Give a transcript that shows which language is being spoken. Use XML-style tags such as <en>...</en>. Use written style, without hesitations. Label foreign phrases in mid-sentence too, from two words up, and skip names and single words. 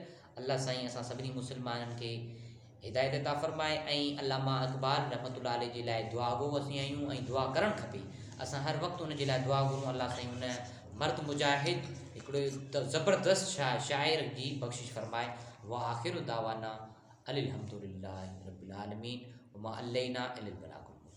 <sd>अल्लाह साईं असां सभिनी मुस्लमाननि खे हिदायत अता फरमाए ऐं अल्लामा इकबाल</sd> <ar>رحمة الله عليه</ar> <sd>जे लाइ दुआ गो असीं आहियूं ऐं दुआ करणु खपे। असां हर वक़्तु उन जे लाइ दुआ घुरूं। अल्लाह साईं उन मर्द मुजाहिद हिकिड़ो ज़बरदस्त शाइर जी बख़्शिश फरमाए।</sd> <ar>وآخر دعوانا أن الحمد لله رب العالمين وما علينا إلا البلاغ.</ar>